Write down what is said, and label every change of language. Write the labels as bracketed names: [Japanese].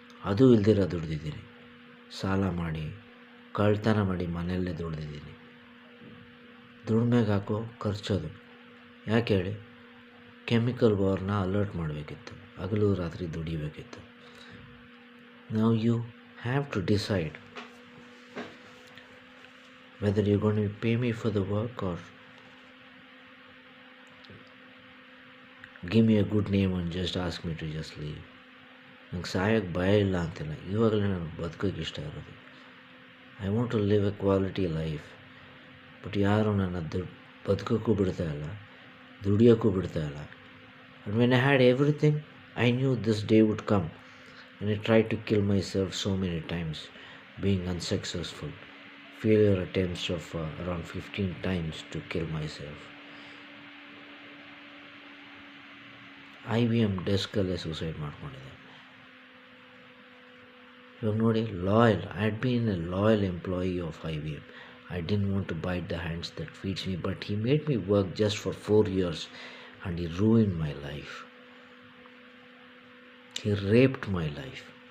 [Kannada] ಅದು ಇಲ್ದಿರ ದುಡ್ದಿದ್ದೀನಿ, ಸಾಲ ಮಾಡಿ, ಕಳ್ತನ ಮಾಡಿ ಮನೆಯಲ್ಲೇ ದುಡ್ದಿದ್ದೀನಿ. ದುಡಿಮೆಗೆ ಹಾಕೋ ಖರ್ಚೋದು ಯಾಕೆ ಹೇಳಿ? ಕೆಮಿಕಲ್ ವಾರ್ನ ಅಲರ್ಟ್ ಮಾಡಬೇಕಿತ್ತು, ಹಗಲು ರಾತ್ರಿ ದುಡಿಬೇಕಿತ್ತು. [English] Now you have to decide whether you're going to pay me for the work or give me a good name and just ask me to just leave. [Kannada] ನಂಗೆ ಸಾಯೋಕ್ಕೆ ಭಯ ಇಲ್ಲ ಅಂತಿಲ್ಲ, ಇವಾಗಲೇ ನಾನು ಬದುಕೋಕ್ಕೆ ಇಷ್ಟ ಇರೋದು. [English] I want to live a quality life. [Kannada] But ಯಾರು ನನ್ನ ಬದುಕೋಕ್ಕೂ ಬಿಡ್ತಾ ಇಲ್ಲ, ದುಡಿಯೋಕ್ಕೂ ಬಿಡ್ತಾ ಇಲ್ಲ. [English] And when I had everything, I knew this day would come. And I tried to kill myself so many times, being unsuccessful. Failure attempts of around 15 times to kill myself. [Kannada] IBM ಡೆಸ್ಕಲ್ಲೇ suicide ಮಾಡ್ಕೊಂಡಿದ್ದೆ. ಇವಾಗ ನೋಡಿ, loyal. [English] I had been a loyal employee of IBM. I didn't want to bite the hands that feeds me, but he made me work just for 4 years and he ruined my life. He raped my life.